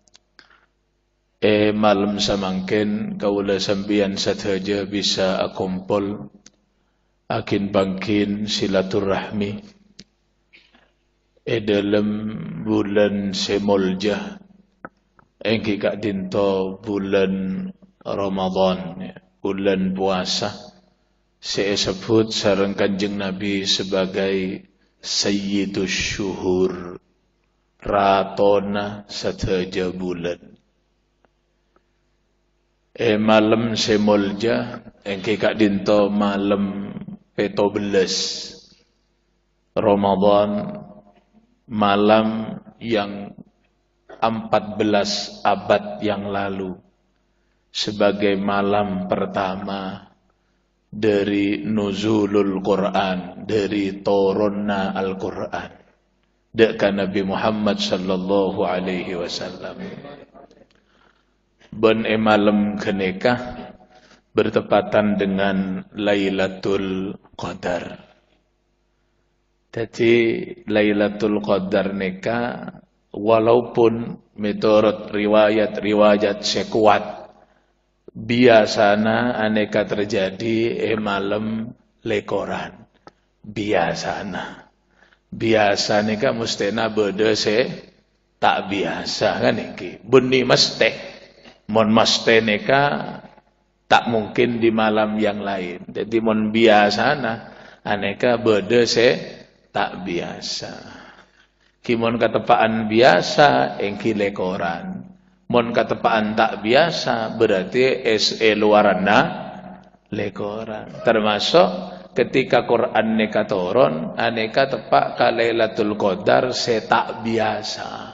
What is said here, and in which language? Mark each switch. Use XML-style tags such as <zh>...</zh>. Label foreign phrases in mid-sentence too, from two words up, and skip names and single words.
<mad>Malam samangken kaula sambian sadaja bisa akumpul akin bangkin silaturahmi dalam bulan Semulja engki kak dinto bulan Ramadan, bulan puasa. Saya sebut sareng Kanjeng Nabi sebagai Sayyidus Syuhur, ratona sadaja bulan.</mad> <id>Malam Semulja</id> <mad>engke kak dinto</mad> <id>malam 17 Ramadan, malam yang 14 abad yang lalu, sebagai malam pertama dari</id> <ar>نزول القرآن,</ar> <id>dari turunna Al-Quran dekat Nabi Muhammad</id> <ar>صلى الله عليه وسلم.</ar> <mad>Ben malam kenekah</mad> <id>bertepatan dengan</id> <mad>Lailatul Qadar. Jadi Lailatul Qadar neka</mad> <id>walaupun menurut riwayat</id> <mad>sekuat biasana aneka terjadi malam lekoran. Biasana neka mustena beda se tak biasa kan iki. Bunyi mesti mon mesti neka tak mungkin</mad> <id>di malam yang lain.</id> <mad>Jadi mon biasana aneka beda se tak biasa. Kimon katepaan biasa engki lekoran. Mon katepaan tak biasa berarti luaranna lekoran.</mad> <id>Termasuk ketika</id> <mad>Quran neka turun, aneka tepak ka Lailatul Qadar se tak biasa.</mad>